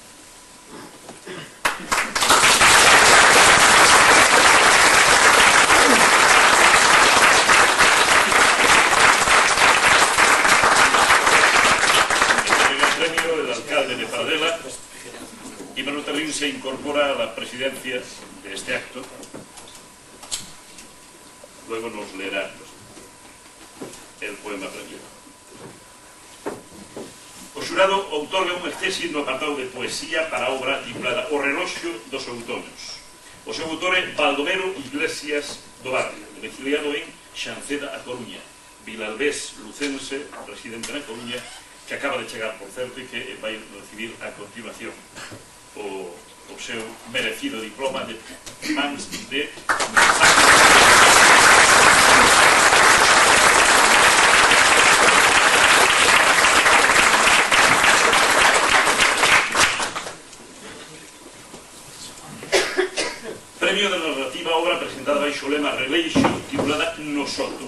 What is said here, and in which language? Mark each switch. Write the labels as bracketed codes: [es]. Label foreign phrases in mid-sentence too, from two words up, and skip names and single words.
[es] El alcalde de Paradela, y Manuel Terrín se incorpora a la presidencia de este acto. Luego nos leerá el poema premiado. [gl] O xurado outorga un accésit no apartado de poesía para a obra titulada O reloxo dos outonos. O seu autor é Baldomero Iglesias do Barrio, domiciliado en Xanceda, a Coruña. Vilalbés Lucense, presidente na Coruña, que acaba de chegar, por certo, e que vai recibir a continuación o seu merecido diploma de mans de Premio de narrativa, obra presentada baixo o lema Releixo, titulada No Soto.